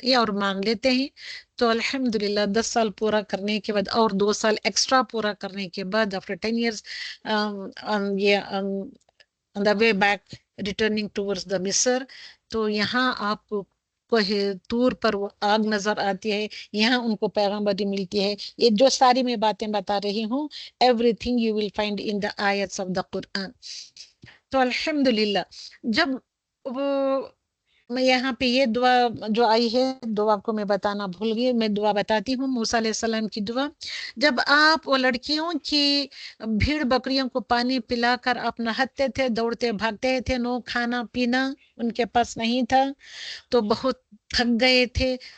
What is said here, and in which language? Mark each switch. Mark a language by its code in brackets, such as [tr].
[ur] یہ اور مانگ لیتے ہیں. تو الحمدللہ 10 سال پورا کرنے کے بعد اور 2 سال ایکسٹرا پورا کرنے کے بعد [en] after 10 years on the way back returning towards the Misr. [ur] تو یہاں آپ کو طور پر وہ آگ نظر آتی ہے، یہاں ان کو پیغمبری ملتی ہے. یہ جو ساری میں باتیں بتا رہی ہوں [en] everything you will find in the ayats of the Quran. [ur] تو الحمدللہ جب وہ میں یہاں پہ یہ دعا جو آئی ہے، دعا کو میں بتانا بھول گئی، میں دعا بتاتی ہوں موسیٰ علیہ السلام کی دعا. جب آپ وہ لڑکیوں کی بھیڑ بکریوں کو پانی پلا کر آپ نہاتے تھے، دوڑتے بھاگتے تھے، نو کھانا پینا ان کے پاس نہیں تھا، تو بہت تھک گئے تھے.